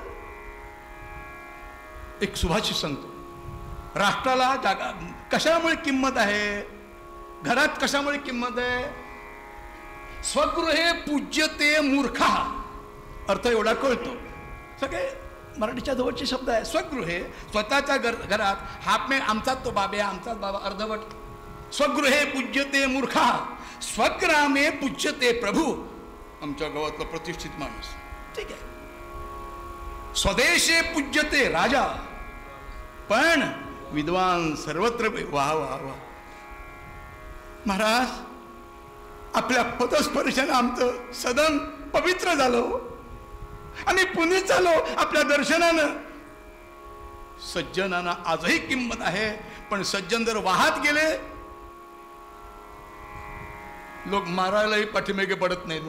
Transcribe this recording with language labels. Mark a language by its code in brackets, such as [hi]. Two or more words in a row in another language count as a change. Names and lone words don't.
[mr] एक सुभाषित सांगतो, राष्ट्राला जागा कशामुळे किंमत आहे, घरात कशामुळे किंमत आहे? [sa] स्वगृहे पूज्यते मूर्खा. [mr] अर्थ एवढा कळतो. सगळे मराठीच्या जवळचे शब्द आहे. स्वगृहे, स्वतःच्या घरात. हाफ में आमचाच तो बाबा, आमचाच बाबा अर्धवट. [sa] स्वगृहे पूज्यते मूर्खा, स्वग्रामे पूज्यते प्रभू. [mr] आमच्या गावातला प्रतिष्ठित माणूस. ठीक आहे. [sa] स्वदेशे पूज्यते राजा, पण विद्वान सर्वत्र. वाह वाह वाह. [mr] महाराज, आपल्या पदस्पर्शाने आमचं सदन पवित्र झालं. आम्ही पुनीत झालो आपल्या दर्शनानं. सज्जनांना आजही किंमत आहे, पण सज्जन जर वाहत गेले, लोक मारायलाही पाठीमागे पडत नाहीत.